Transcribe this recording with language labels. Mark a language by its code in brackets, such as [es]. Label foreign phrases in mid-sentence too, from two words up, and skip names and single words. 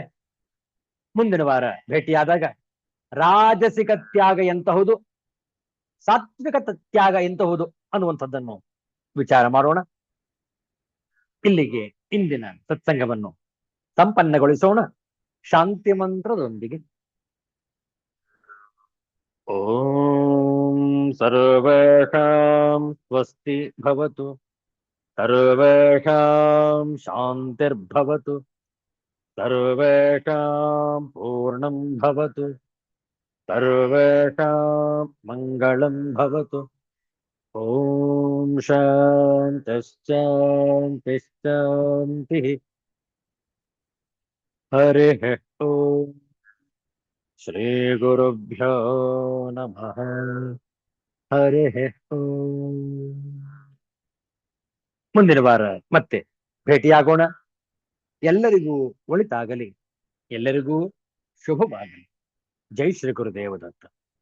[kn] ಮುಂದಿನ ವಾರ ಭೇಟಿಯಾದಾಗ ರಾಜಸಿಕ ತ್ಯಾಗ ಎಂತಹುದು, ಸಾತ್ವಿಕ ತ್ಯಾಗ ಎಂತಹುದು ಅನ್ನುವಂಥದ್ದನ್ನು ವಿಚಾರ ಮಾಡೋಣ. ಇಲ್ಲಿಗೆ ಇಂದಿನ ಸತ್ಸಂಗವನ್ನು ಸಂಪನ್ನಗೊಳಿಸೋಣ ಶಾಂತಿ ಮಂತ್ರದೊಂದಿಗೆ. [sa] ಓಂ ಸರ್ವೇಷಾಂ ಸ್ವಸ್ತಿ ಭವತು, ಸರ್ವೇಷಾಂ ಶಾಂತಿರ್ಭವತು, ಸರ್ವೇಷಾಂ ಪೂರ್ಣಂ ಭವತು, ಸರ್ವೇಷಾಂ ಮಂಗಳಂ ಭವತು. ಓಂ ಶಾಂತಿಶ್ಶಾಂತಿಶ್ಶಾಂತಿಃ. ಹರಿಃ ಓಂ. ಶ್ರೀ ಗುರುಭ್ಯೋ ನಮಃ. ಹರಿಃ ಓಂ. [kn] ಮುಂದಿನ ವಾರ ಮತ್ತೆ ಭೇಟಿಯಾಗೋಣ. ಎಲ್ಲರಿಗೂ ಒಳಿತಾಗಲಿ, ಎಲ್ಲರಿಗೂ ಶುಭವಾಗಲಿ. ಜೈ ಶ್ರೀ ಗುರುದೇವ ದತ್ತ.